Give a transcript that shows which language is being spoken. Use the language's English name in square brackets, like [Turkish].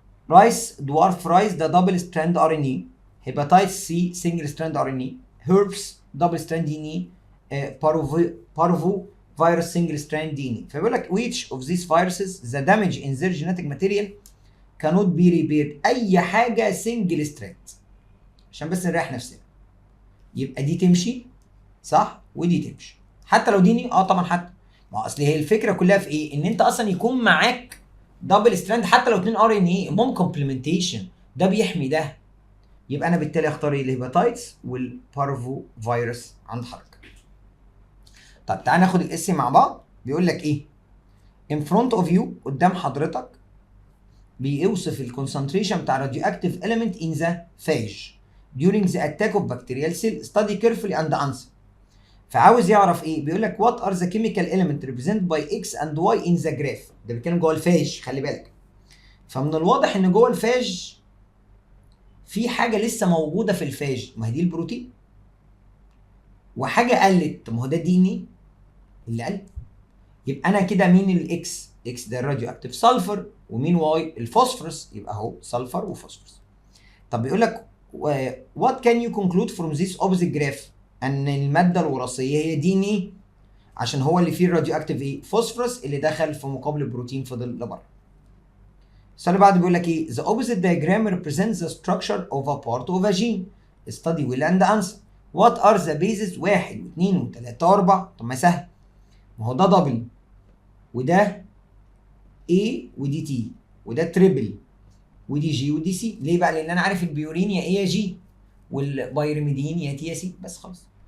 [English] Rice dwarf rice ده double strand RNA, hepatitis C single strand RNA, herpes double strand DNA, parvo virus single strand DNA. [Arabic] فبيقول لك [English] which of these viruses the damage in their genetic material cannot be repaired. [Arabic] اي حاجه single strand عشان بس نريح نفسنا. يبقى دي تمشي صح ودي تمشي حتى لو ديني. طبعا حتى ما اصل هي الفكره كلها في ايه؟ ان انت اصلا يكون معاك دبل ستراند حتى لو 2 ار ان اي، المهم كومبلمنتيشن ده بيحمي ده. يبقى انا بالتالي اختار ايه؟ الهيباتايتس والبارفو فيروس عند حضرتك. طب تعال ناخد الاسم مع بعض. بيقول لك ايه؟ [English] in front of you [Arabic] قدام حضرتك بيوصف الكونسنتريشن بتاع راديو اكتيف [English] element in the phage during the attack of bacterial cell. Study carefully and answer. [Arabic] فعاوز يعرف ايه؟ بيقول لك [English] what are the chemical element represented by x and y in the graph. [Arabic] ده بيتكلم جوه الفاج، خلي بالك. فمن الواضح ان جوه الفاج في حاجه لسه موجوده في الفاج، ما هي دي البروتين، وحاجه قلت، ما هو ده دي ان ايه اللي قل. يبقى انا كده مين الاكس؟ اكس ده الراديو اكتيف سلفر، ومين واي؟ الفوسفورس. يبقى اهو سلفر وفوسفورس. طب بيقول لك [English] what can you conclude from this opposite graph؟ [Arabic] ان الماده الوراثيه هي دي ان ايه، عشان هو اللي فيه الراديو اكتيف ايه؟ فوسفورس اللي دخل في مقابل البروتين فضل لبره. السؤال اللي بعده بيقول لك ايه؟ [English] the opposite diagram represents the structure of a part of a gene. study well and answer. what are the bases [Arabic] 1 و2 و3 و4؟ طب ما سهل، ما هو ده دبل وده A ودي تي وده تريبل ودي جي ودي سي. ليه بقى؟ لان انا عارف البيورين يا ايه يا جي، والبيرميدين يا تي يا سي، بس خلاص.